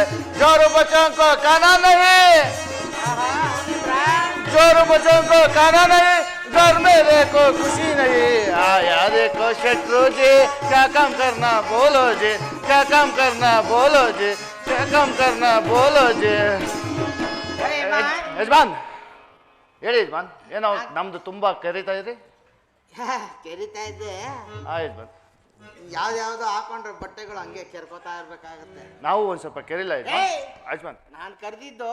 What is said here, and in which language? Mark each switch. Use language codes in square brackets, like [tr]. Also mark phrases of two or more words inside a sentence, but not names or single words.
[hi] जोर बच्चों को खाना नहीं, जोर बच्चों को खाना नहीं, घर में देखो खुशी नहीं. आया देखो शत्रु जी, क्या काम करना बोलो जी, क्या काम करना बोलो जी, क्या काम करना बोलो जी. [kn] ಯಜಮಾನ್ ಹೇಳಿ ಯಜಮಾನ್, ಏನೋ ನಮ್ದು ತುಂಬಾ ಕರೀತಾ ಇದ್ರಿ. ಕೆರಿತಾ ಇದ್ದೆ. ಯಜಮಾನ್, ಯಾವ್ದಾವ್ದು ಹಾಕೊಂಡ್ರೆ ಬಟ್ಟೆಗಳು ಹಂಗೆ ಕೆರ್ಕೋತಾ ಇರ್ಬೇಕಾಗತ್ತೆ. ನಾವು ಒಂದ್ ಸ್ವಲ್ಪ ಕೆರಿಲ್ಲ ಯಜಮಾನ್. ನಾನು ಕರೆದಿದ್ದು